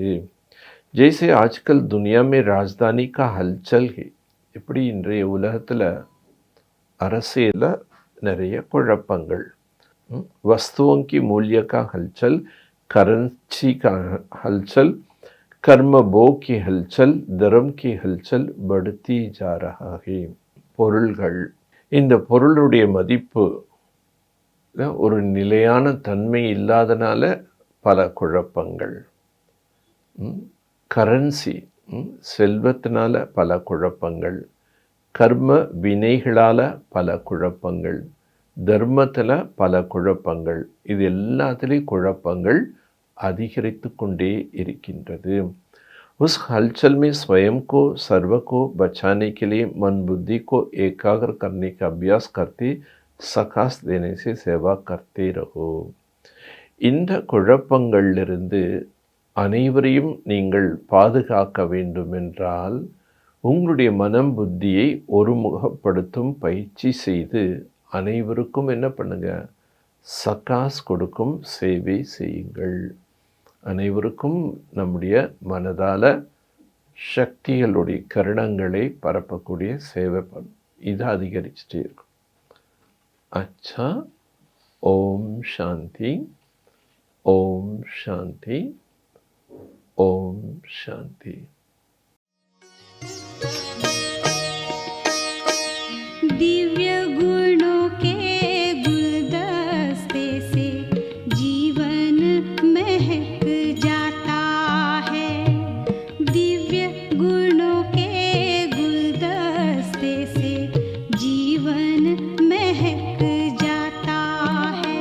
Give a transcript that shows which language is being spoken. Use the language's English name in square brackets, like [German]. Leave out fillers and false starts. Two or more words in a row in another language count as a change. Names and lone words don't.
[Hindi] जैसे आजकल दुनिया में राजधानी का हलचल है, [Tamil] எப்படி இன்றைய உலகத்தில் அரசியலில் நிறைய குழப்பங்கள். [Hindi] वस्तुओं की मूल्य का हलचल, करेंसी का हलचल, कर्म भोग की हलचल, धर्म की हलचल बढ़ती जा रहा है. [Tamil] பொருள்கள், இந்த பொருளுடைய மதிப்பு ஒரு நிலையான தன்மை இல்லாதனால பல குழப்பங்கள். கரன்சி செல்வத்தினால பல குழப்பங்கள், கர்ம வினைகளால் பல குழப்பங்கள், தர்மத்தில் பல குழப்பங்கள். இது எல்லாத்துலேயும் குழப்பங்கள் அதிகரித்து கொண்டே இருக்கின்றது. [Hindi] उस हलचल में स्वयं को सर्व को बचाने के लिए मन बुद्धि को एकाग्र करने का अभ्यास करते सकाश देने से सेवा करते रहो. [Tamil] இந்த குழப்பங்களிலிருந்து அனைவரையும் நீங்கள் பாதுகாக்க வேண்டுமென்றால் உங்களுடைய மனம் புத்தியை ஒருமுகப்படுத்தும் பயிற்சி செய்து அனைவருக்கும் என்ன பண்ணுங்க, சகாஸ் கொடுக்கும் சேவை செய்யுங்கள். அனைவருக்கும் நம்முடைய மனதால் சக்திகளுடைய கருணங்களை பரப்பக்கூடிய சேவை இது அதிகரிச்சுட்டே இருக்கும். அச்சா. ஓம் சாந்தி, ஓம் சாந்தி, ஓம் சாந்தி. [Hindi] दिव्य गुणों के गुलदस्ते से जीवन महक जाता है. दिव्य गुणों के गुलदस्ते से जीवन महक जाता है.